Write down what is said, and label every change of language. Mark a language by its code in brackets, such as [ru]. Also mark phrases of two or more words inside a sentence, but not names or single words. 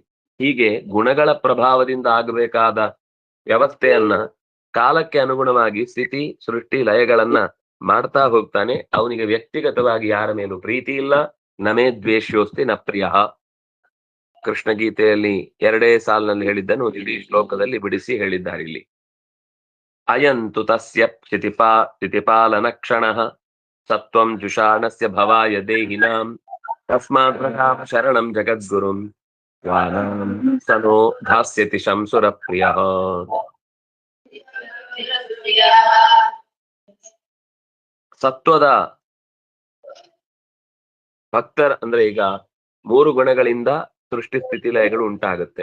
[kn] ಹೀಗೆ ಗುಣಗಳ ಪ್ರಭಾವದಿಂದ ಆಗಬೇಕಾದ ವ್ಯವಸ್ಥೆಯನ್ನ ಕಾಲಕ್ಕೆ ಅನುಗುಣವಾಗಿ ಸ್ಥಿತಿ ಸೃಷ್ಟಿ ಲಯಗಳನ್ನ ಮಾಡ್ತಾ ಹೋಗ್ತಾನೆ. ಅವನಿಗೆ ವ್ಯಕ್ತಿಗತವಾಗಿ ಯಾರ ಮೇಲೂ ಪ್ರೀತಿ ಇಲ್ಲ. [sa] ನಮೇ ದ್ವೇಷ್ಯೋಸ್ತಿ ನ ಪ್ರಿಯ. [kn] ಕೃಷ್ಣ ಗೀತೆಯಲ್ಲಿ 2 ಸಾಲಿನಲ್ಲಿ ಹೇಳಿದ್ದನ್ನು ಇಡೀ ಶ್ಲೋಕದಲ್ಲಿ ಬಿಡಿಸಿ ಹೇಳಿದ್ದಾರೆ ಇಲ್ಲಿ. [sa] ಅಯಂತು ತಸ್ಯ ಸ್ಥಿತಿಪಾಲನ ಕ್ಷಣ ಸತ್ವಂ ಜುಷಾಣಸ್ಯ ಭವಾಯ ದೇಹಿನಾಂ ತಸ್ಮಾತ್ ಶರಣಂ ಜಗದ್ಗುರುಂ ಸನೋ ಧಾಸ್ಯತಿ ಶಂಸುರ ಪ್ರಿಯ. [kn] ಸತ್ವದ ಭಕ್ತರ ಅಂದ್ರೆ ಈಗ 3 ಗುಣಗಳಿಂದ ಸೃಷ್ಟಿ ಸ್ಥಿತಿ ಲಯಗಳು ಉಂಟಾಗುತ್ತೆ.